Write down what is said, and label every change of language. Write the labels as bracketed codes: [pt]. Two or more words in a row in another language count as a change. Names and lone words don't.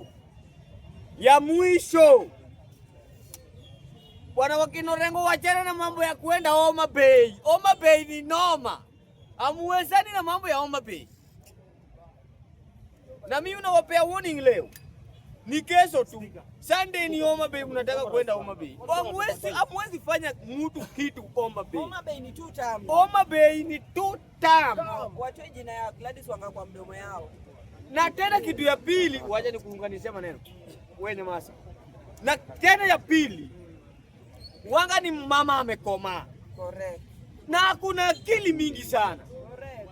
[sw] Ya mwisho, bwana Wakinorengo, wachana na mambo ya kuenda Homa Bay. Homa Bay ni noma, amuwezani na mambo ya Homa Bay. Na mimi unawapea warning leo, ni kesho tu. Sunday ni Homa Bay, mnataka kwenda Homa Bay. Hamwezi fanya mtu kitu Homa Bay. Homa Bay ni [en] two term. [sw] Homa Bay ni [en] two term. [sw] Watoe jina ya Gladys Wanga kwa mdomo yao. Na tena kitu ya pili, wacha nikuunganishe maneno. Wewe nyamaza. Na tena ya pili, Wanga ni mama amekomaa. Correct. Na kuna akili mingi sana. Correct.